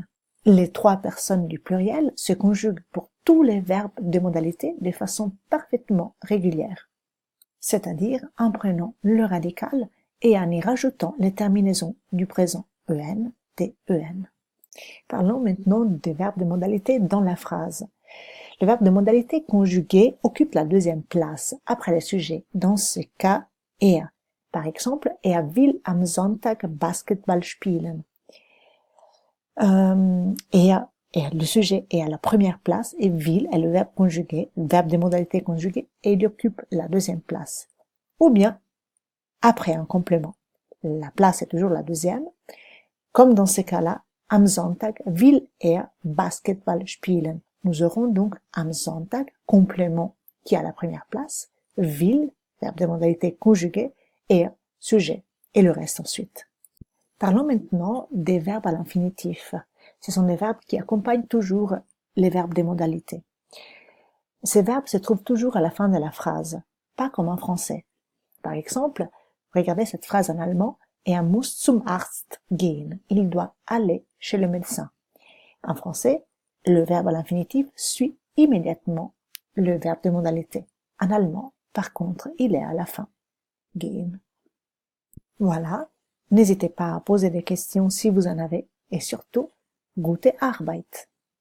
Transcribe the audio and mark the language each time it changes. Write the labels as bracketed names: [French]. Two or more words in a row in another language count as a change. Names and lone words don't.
[French] Les 3 personnes du pluriel se conjuguent pour tous les verbes de modalité de façon parfaitement régulière, c'est-à-dire en prenant le radical et en y rajoutant les terminaisons du présent en, ten. Parlons maintenant des verbes de modalité dans la phrase. Le verbe de modalité conjugué occupe la 2e place après le sujet. Dans ce cas, er. Par exemple, [German] er will am Sonntag Basketball spielen. [French] Le sujet est à la première place et will est le verbe conjugué, le verbe de modalité conjugué, et il occupe la 2e place. Ou bien, après un complément. La place est toujours la 2e. Comme dans ce cas-là, [German] am Sonntag will er Basketball spielen. [French] Nous aurons donc [German] am Sonntag, [French] complément qui est à la première place, will, verbe de modalité conjuguée, er, sujet, et le reste ensuite. Parlons maintenant des verbes à l'infinitif. Ce sont des verbes qui accompagnent toujours les verbes des modalités. Ces verbes se trouvent toujours à la fin de la phrase, pas comme en français. Par exemple, regardez cette phrase en allemand, [German] er muss zum Arzt gehen. [French] Il doit aller chez le médecin. En français, le verbe à l'infinitif suit immédiatement le verbe de modalité. En allemand, par contre, il est à la fin. Gehen. Voilà. N'hésitez pas à poser des questions si vous en avez et surtout, [German] gute Arbeit.